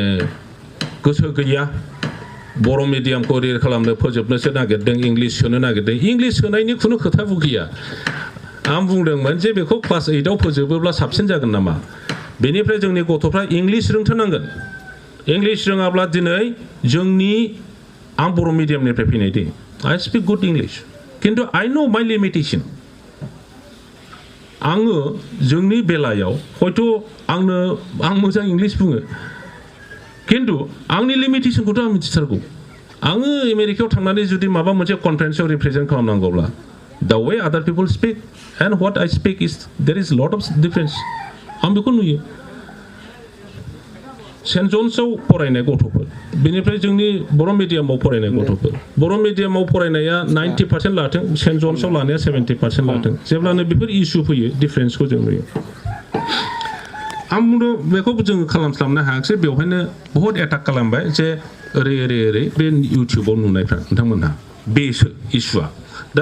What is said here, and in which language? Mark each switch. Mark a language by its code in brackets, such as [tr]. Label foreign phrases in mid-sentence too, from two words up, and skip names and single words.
[brx] गोसो गैया बर' मिडियामखौ रेल खालामनो फोजोबनोसो नागिरदों इंलिश सोनो नागिरदों इंलिश सोनायनि खुनु खोथाबो गैया आं बुंदोंमोन जे बेखौ क्लास 8आव फोजोबोब्ला साबसिन जागोन नामा बेनिफ्राय जोंनि गथ'फ्रा इंलिश रोंथारनांगोन इंलिश रोङाब्ला दिनै जोंनि आं बर' मिडियामनिफ्राय फैनाय दे [en] I speak good English [brx] किन्तु [en] I know my limitation [brx] आङो जोंनि बेलायाव हयथ' आं मोजां इंलिश बुङो किन्तु आंनि लिमिटेशनखौथ' आं मिथिथारगौ आङो आमेरिकायाव थांनानै जुदि माबा मोनसे कनफारेन्सआव रिप्रेजेन्ट खालामनांगौब्ला [en] the way other people speak and what I speak is there is lot of difference [brx] आं बेखौ नुयो सेन्ट जन्सआव फरायनाय गथ'फोर बेनिफ्राय जोंनि बर' मिडियामाव फरायनाय गथ'फोर बर' मिडियामाव फरायनाया 90% लाथों सेन्ट जन्सआव लानाया 70% लाथों जेब्लानो बेफोर इस्यु फैयो डिफारेन्सखौ जों नुयो आं बुंदों बेखौ जों खालामस्लाबनो हायाखिसै बेवहायनो बहुत एटाक खालामबाय जे ओरै बे इउटिउबाव नुनायफ्रा नोंथांमोनहा बेसो इस्युआ दा